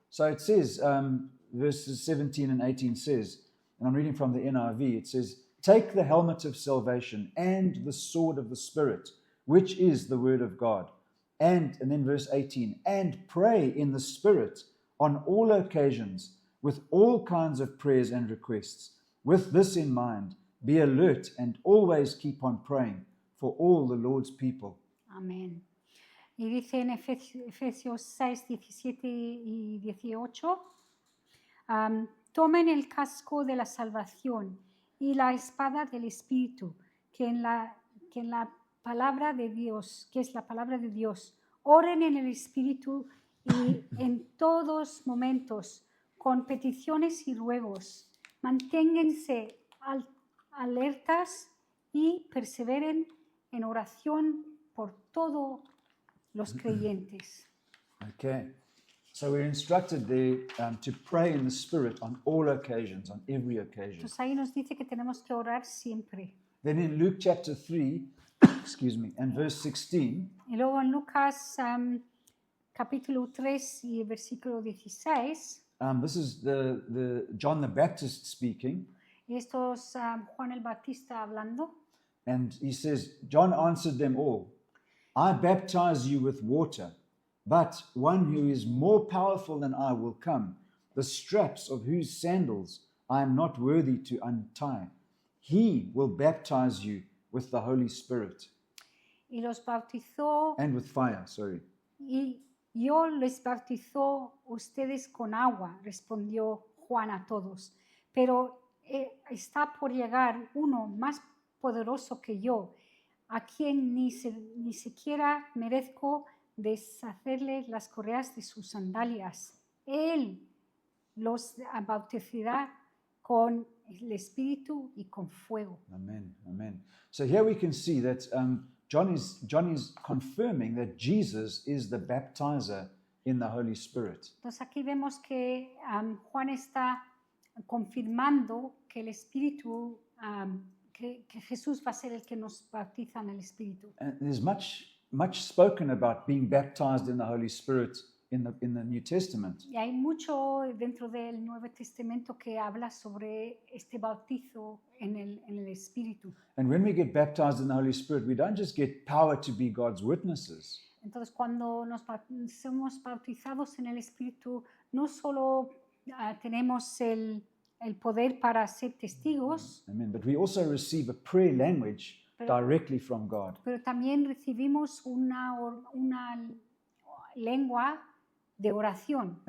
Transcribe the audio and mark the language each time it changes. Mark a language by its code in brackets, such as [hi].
[en] So it says, verses 17 and 18 says, and I'm reading from the NIV, it says, take the helmet of salvation and the sword of the Spirit, which is the word of God. And then verse 18, and pray in the Spirit on all occasions with all kinds of prayers and requests. With this in mind, be alert and always keep on praying for all the Lord's people. [es] Amén. Y dice en Efesios 6, 17 y 18, tomen el casco de la salvación y la espada del Espíritu, que en la palabra de Dios, que es la palabra de Dios, oren en el Espíritu y en todos momentos, con peticiones y ruegos, manténganse alertas y perseveren en oración por todos los creyentes. [en] Okay, so we're instructed there to pray in the Spirit on all occasions, on every occasion. [es] Entonces ahí nos dice que tenemos que orar siempre. [en] Then in Luke chapter 3, excuse me, and verse 16, [es] Y luego en Lucas capítulo 3 y versículo 16, [en] this is the John the Baptist speaking, [es] y esto es Juan el Bautista hablando, [en] and he says, John answered them all, I baptize you with water, but one who is more powerful than I will come, the straps of whose sandals I am not worthy to untie. He will baptize you with the Holy Spirit [es] y los bautizó, [en] and with fire, [es] y yo les bautizó ustedes con agua, respondió Juan a todos. Pero está por llegar uno más poderoso que yo, a quien ni siquiera merezco deshacerle las correas de sus sandalias. Él los bautizará con el Espíritu y con fuego. [en] Amen, amen. So here we can see that John is confirming that Jesus is the baptizer in the Holy Spirit. [es] Entonces aquí vemos que Juan está confirmando que el Espíritu, que Jesús va a ser el que nos bautiza en el Espíritu. [en] And there's much much spoken about being baptized in the Holy Spirit in the New Testament. [es] Y hay mucho dentro del Nuevo Testamento que habla sobre este bautizo en el Espíritu. [en] And when we get baptized in the Holy Spirit, we don't just get power to be God's witnesses, [es] Entonces, cuando somos bautizados en el Espíritu, no solo tenemos el poder para ser testigos, [en] amen, but we also receive a prayer language directly from God. [es] pero también recibimos una lengua de oración,